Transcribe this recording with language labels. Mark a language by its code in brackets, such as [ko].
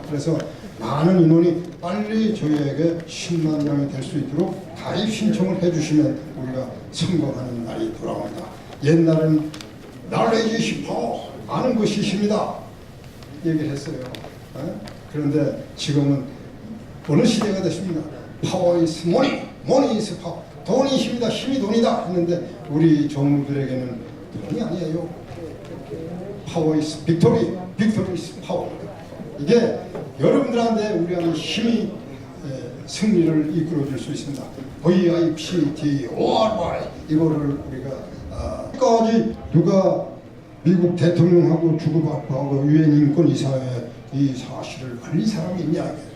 [ko] 그래서 많은 인원이 빨리 저희에게 10만 명이 될 수 있도록 가입 신청을 해주시면 우리가 성공하는 날이 돌아옵니다. 옛날엔 [en] knowledge power, [ko] 아는 것이 힘이다 얘기를 했어요. 그런데 지금은 어느 시대가 됐습니다. [en] Power is money, money is power. [ko] 돈이 힘이다, 힘이 돈이다 했는데 우리 종들에게는 돈이 아니에요. [en] Power is victory, victory is power. [ko] 이게 여러분들한테 우리한테 힘이 승리를 이끌어줄 수 있습니다. VIPTORY 이거를 우리가 까지 누가 미국 대통령하고 주고받고 유엔 인권 이사회 이 사실을 알린 사람이 있냐?